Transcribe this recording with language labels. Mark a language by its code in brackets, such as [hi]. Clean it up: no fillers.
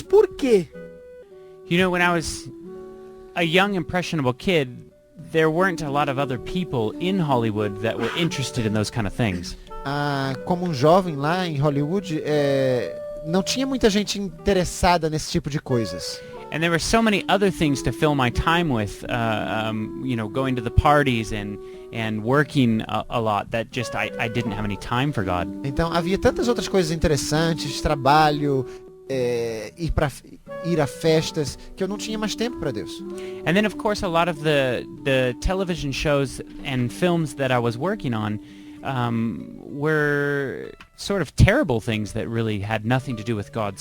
[pt] Por quê? [en] When I was a young, impressionable kid, there weren't a lot of other people in Hollywood that were interested in those kind of things. [pt] Como um jovem lá em Hollywood, não tinha muita gente interessada nesse tipo de coisas. [en] And there were so many other things to fill my time with, going to the parties and working a lot that just I didn't have any time for God. [pt] Então havia tantas outras coisas interessantes, trabalho, ir a festas, que eu não tinha mais tempo para Deus. [en] And then of course a lot of the television shows and films that I was working on were sort of terrible things that really had nothing to do with God.